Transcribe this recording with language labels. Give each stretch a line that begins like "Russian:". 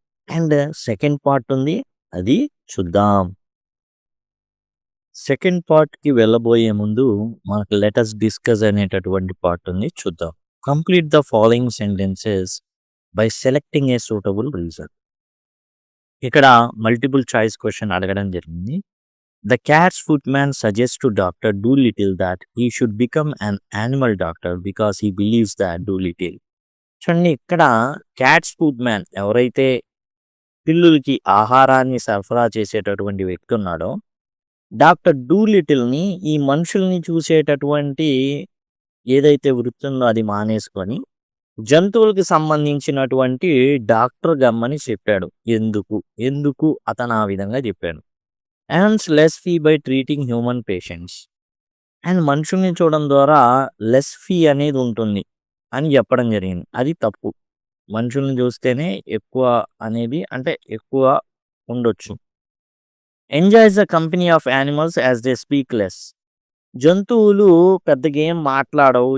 Telugu: And second part ఉంది. అది చూద్దాం. సెకండ్ పార్ట్‌కి వెళ్ళబోయే ముందు మనకు లెట్ అస్ డిస్కస్ అనేటటువంటి పార్ట్ ఉంది. చూద్దాం.
English: Complete the following sentences by selecting a suitable reason.
Telugu: ఇక్కడ మల్టిపుల్ చాయిస్ క్వెషన్ అడగడం జరిగింది.
English: The cat's footman suggests to Dr. Dolittle that he should become an animal doctor because he believes that Dolittle.
Telugu: చూడండి ఇక్కడ cats food man ఎవరైతే పిల్లులకి ఆహారాన్ని సరఫరా చేసేటటువంటి వ్యక్తి ఉన్నాడో డాక్టర్ డూలిటిల్ని ఈ మనుషుల్ని చూసేటటువంటి ఏదైతే వృత్తి ఉందో అది మానేసుకొని జంతువులకు సంబంధించినటువంటి డాక్టర్ గమ్మని చెప్పాడు. ఎందుకు అతను ఆ విధంగా చెప్పాడు.
English: earns less fee by treating human patients.
Telugu: And మనుషుల్ని చూడడం ద్వారా లెస్ ఫీ అనేది ఉంటుంది అని చెప్పడం జరిగింది. అది తప్పు. మనుషుల్ని చూస్తేనే ఎక్కువ అనేది అంటే ఎక్కువ ఉండొచ్చు.
English: Enjoys the company of animals as they speak less.
Telugu: జంతువులు పెద్దగా ఏం మాట్లాడవు.